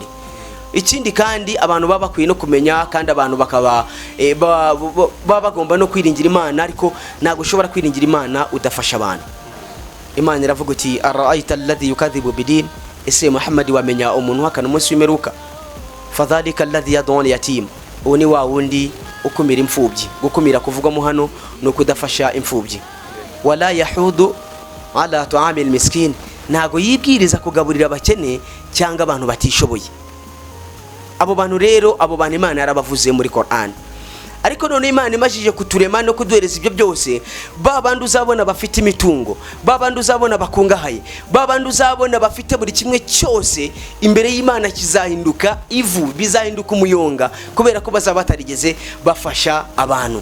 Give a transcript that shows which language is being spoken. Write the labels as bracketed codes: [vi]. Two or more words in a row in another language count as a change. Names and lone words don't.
[rw] Ikindi kandi abantu baba bakwiye no kumenya, kandi abantu bakaba bagomba no kwiringira Imana, ariko ntago ushobora kwiringira Imana udafasha abantu. Imana iravuga iti [ar] أرأيت الذي يكذب بالدين, [rw] ese Muhammad wamenya umuntu hakana umunsi w'imperuka? [ar] فذلك الذي يدع اليتيم, [rw] uni wa wundi ukumira imfubyi. Gukumira kuvugamo hano no kudafasha imfubyi. [ar] ولا يحض على طعام المسكين, [rw] ntago yibwiriza kugaburira abakene cyangwa abantu batishoboye. Abo bantu rero, abo bantu Imana yarabavuze muri Qur'an. Ariko none Imana imajije kuturema no kuduhereza ibyo byose, babandi uzabona bafite imitungo, babandi uzabona bakungahaye, babandi uzabona bafite buri kimwe cyose, imbere y'Imana kizahinduka ivu, bizahinduka umuyonga, kubera ko bazaba batarigeze bafasha abantu.